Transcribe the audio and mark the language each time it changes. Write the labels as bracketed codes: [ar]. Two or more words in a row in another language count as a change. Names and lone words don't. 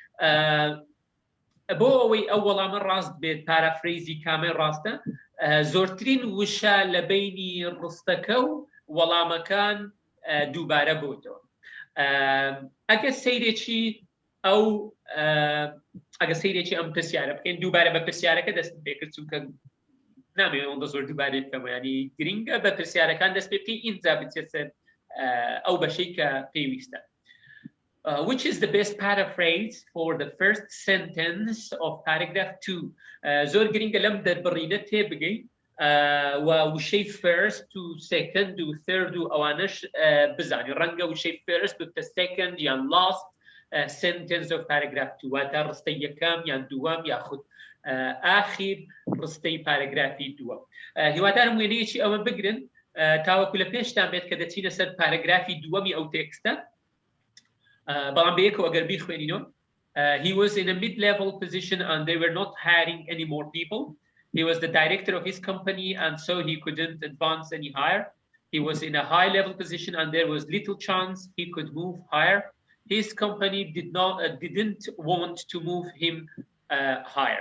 [ckb] بۆ ئەوەی ئەو وەڵامە ڕاست بێت پارافرێزی کامەی ڕاستە زۆرترین وشە لە بینی ڕستەکە و وەڵامەکان دووبارە بۆتەوە ئەگە سەیرێکی ئەم پرسیارە بکەین دووبارە بە پرسیارەکە دەست پێکرد چونکە نامێت ئەوەندە زۆر دووبارە بکەم ینی گرنگە بە پرسیارەکان دەست پێ بکەی ئینجا بچێت سەر ئەو بەشەی کە پێویستە. [en] Which is the best paraphrase for the first sentence of paragraph 2 [ckb] زۆر گرنگە لەم دەربڕینە تێبگەین وشەی first و second و third و ئەوانش بزانی ڕەنگە وشەی first و second یان [en] last sentence of paragraph 2 [ckb] واتە ڕستەی یەکەم یان دووەم یاخود ئاخیر ڕستەی پارەگرافی دووەم هیوادارم وێنەیەکی ئەوە بگرن تاوەکو لە پێشتان بێت کە دەچینە سەر پارەگرافی دووەمی ئەو تێکستە بەڵام بەیەکەوە ئەگەر بیخوێنینەوە [en] he was in a mid-level position and they were not hiring any more people. He was the director of his company and so he couldn't advance any higher. He was in a high-level position and there was little chance he could move higher. His company didn't want to move him higher.